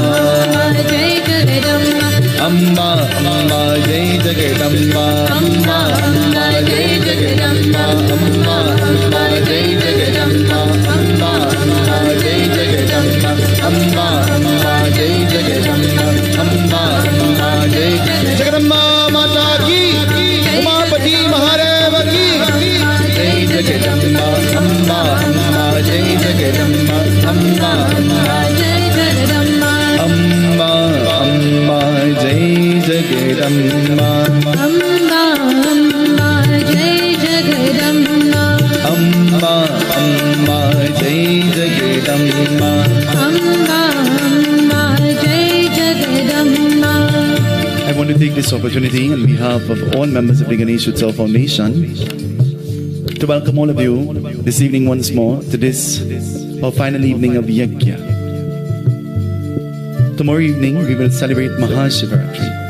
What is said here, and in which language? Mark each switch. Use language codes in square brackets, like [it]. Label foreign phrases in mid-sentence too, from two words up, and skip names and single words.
[hi] अम्बा अम्बा जय जगदम्बा. अम्बा अम्बा जय जगदम्बा। अम्बा अम्बा जय जगदम्बा. अम्बा अम्बा जय जगदम्बा। अम्बा अम्बा जय जगदम्बा. अम्बा अम्बा जय जगदम्बा माता की. उमापति महादेव की। जय जगदम्बा. अम्बा अम्बा जय जगदम्बा। अम्बा अम्बा अम्बा अम्बा जय जगदम्बा. अम्बा अम्बा जय जगदम्बा. अम्बा अम्बा जय जगदम्बा. अम्बा अम्बा जय जगदम्बा. [en] I want to take this opportunity on behalf of all members of the Ganesh Utsav Foundation to welcome all of you this evening once more to this, our final evening of Yagna. Tomorrow evening we will celebrate Mahashivratri.